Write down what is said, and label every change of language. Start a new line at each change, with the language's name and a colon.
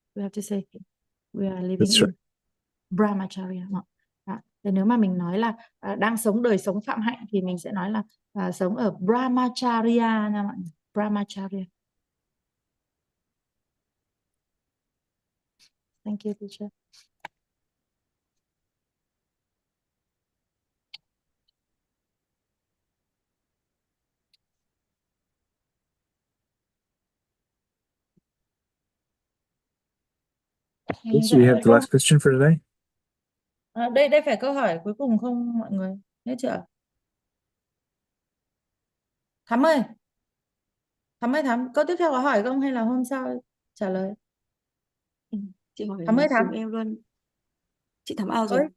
English: We have to say we are living in Brahmacharya.
Vietnamese: Thì nếu mà mình nói là đang sống đời sống phạm hạnh thì mình sẽ nói là sống ở Brahmacharya nha mọi người.
Sanskrit: Brahmacharya.
English: Thank you, teacher. So we have the last question for today.
Vietnamese: Đây phải câu hỏi cuối cùng không mọi người? Nhớ chưa? Thắm ơi, câu tiếp theo có hỏi không hay là hôm sau trả lời? Chị hỏi Thắm ơi, dùm em luôn. Chị Thắm ao rồi.